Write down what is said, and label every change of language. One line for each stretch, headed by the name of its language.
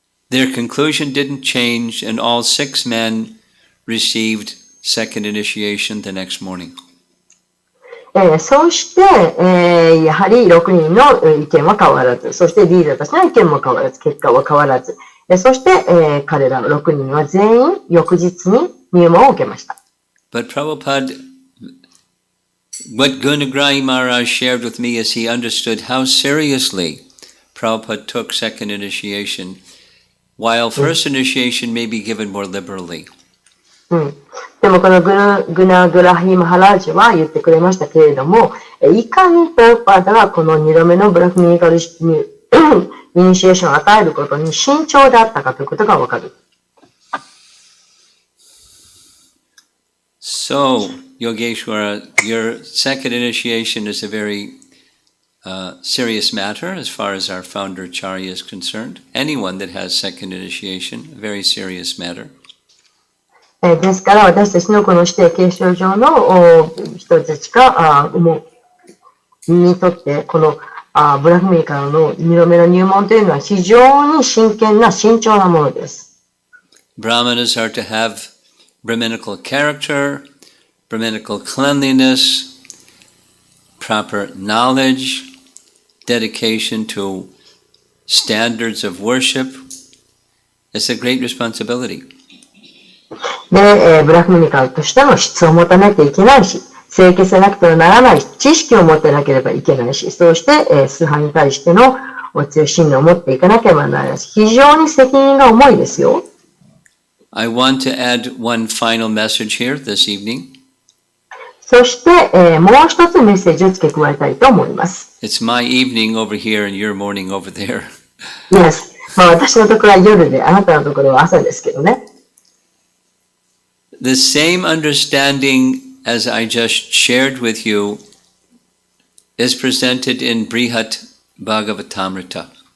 English: Their conclusion didn't change, and all 6 men received second initiation the next morning.
Japanese: そうして、やはり6人の意見は変わらず、そしてリーダーたちの意見も変わらず、結果は変わらず、そして、彼らの6人は全員翌日に入門を受けました。
English: But Prabhupada, what Gunagrahi Maharaj shared with me is he understood how seriously Prabhupada took second initiation, while first initiation may be given more liberally.
Japanese: でもこのグナグラヒマハラジは言ってくれましたけれども、いかにプラッパーダがこの2度目のブラフミニカルイニシエーションを与えることに慎重であったかということがわかる。
English: So, Yogeshwara, your second initiation is a very serious matter as far as our founder Charya is concerned. Anyone that has second initiation, a very serious matter.
Japanese: ですから私たちのこの指定継承上の人たちがにとってこのブラフミーからの2度目の入門というのは非常に真剣な慎重なものです。
English: Brahmanas are to have Brahminical character, Brahminical cleanliness, proper knowledge, dedication to standards of worship. It's a great responsibility.
Japanese: で、ブラフミニカルとしての質を持たなきゃいけないし、清潔でなくてはならないし、知識を持ってなければいけないし、そうして、崇拝に対してのお強い信念を持っていかなければならないし、非常に責任が重いですよ。
English: I want to add one final message here this evening.
Japanese: そして、もう一つメッセージを付け加えたいと思います。
English: It's my evening over here and your morning over there. Yes.
Japanese: 私のところは夜で、あなたのところは朝ですけどね。
English: The same understanding as I just shared with you is presented in Brihat Bhagavatamrita.